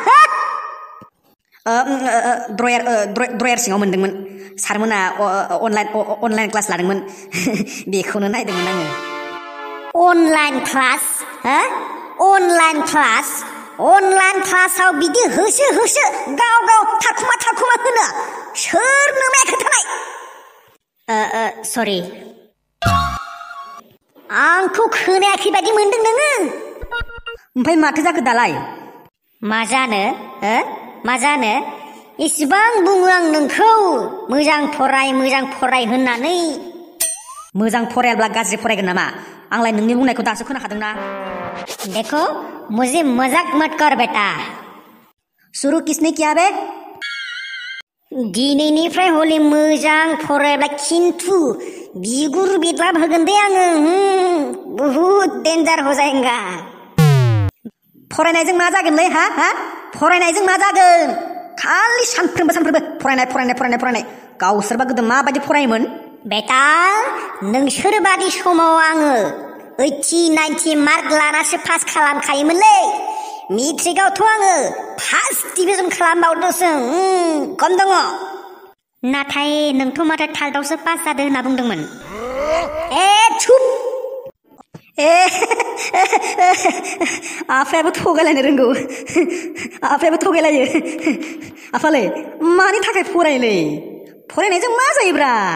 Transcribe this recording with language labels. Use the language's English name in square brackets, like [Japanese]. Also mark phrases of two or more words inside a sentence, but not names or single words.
[Bodo] ड्रयार सिङाव मोनदोंमोन सारमोना [English] online class [Bodo] लादोंमोन बेखौनो नायदोंमोन आङो अनलाइन क्लासाव बिदि होसो गाव थाखुमा होनो सोरनो माया खोन्थानाय सरि आंखौ खोनायाखै बायदि मोनदों नोङो ओमफ्राय माथो जाखो दालाय मा जानो इसिबां बुङो आं नोंखौ मोजां फराय होननानै मोजां फरायाब्ला गाज्रि फरायगोन नामा आंलाय नोंनि बुंनायखौ दासो खोनाखादोंना [Hindi] देखो मुझे मजाक मत कर बेटा शुरू किसने किया [Bodo] बे दिनैनिफ्राय हले मोजां फरायब्ला खिन्थु बिगुर बेदलाब होगोन दे आङो बहुत [Hindi] डेन्जार हो जाएगा [Bodo] फरायनायजों मा जागोनलै हा फरायनायजों मा जागोन खालि सानफ्रोमबो फरायनाय गावसोरबा गोदो माबायदि फरायोमोन बेटा नोंसोर बादि समाव आङो 80-90 मार्क लानासो पास खालामखायोमोनलै मेट्रिकआवथ' आङो [English] first division [Bodo] खालामबावदोंसो खम दङ नाथाय नोंथ' माथो थार्डआवसो पास जादों होनना बुंदोंमोन चुप आफायाबो थगायलायनो रोंगौ आफालै मानि थाखाय फरायोलै फरायनायजों मा जायोब्रा